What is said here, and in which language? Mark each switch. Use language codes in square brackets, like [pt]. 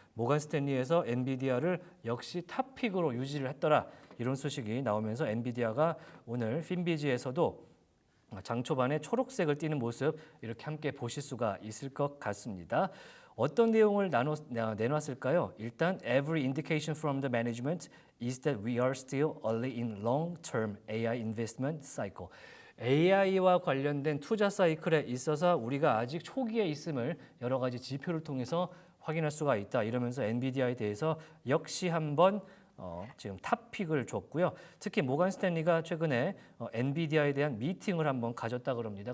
[ko] 모간 스탠리에서 엔비디아를 역시 탑픽으로 유지를 했더라, 이런 소식이 나오면서 엔비디아가 오늘 핀비지에서도 장 초반에 초록색을 띠는 모습 이렇게 함께 보실 수가 있을 것 같습니다. 어떤 내용을 내놨을까요? 일단 [en] every indication from the management is that we are still early in long-term AI investment cycle. [ko] AI와 관련된 투자 사이클에 있어서 우리가 아직 초기에 있음을 여러 가지 지표를 통해서 확인할 수가 있다. 이러면서 엔비디아에 대해서 역시 한번 지금 탑픽을 줬고요. 특히 모건 스탠리가 최근에 엔비디아에 대한 미팅을 한번 가졌다 그럽니다.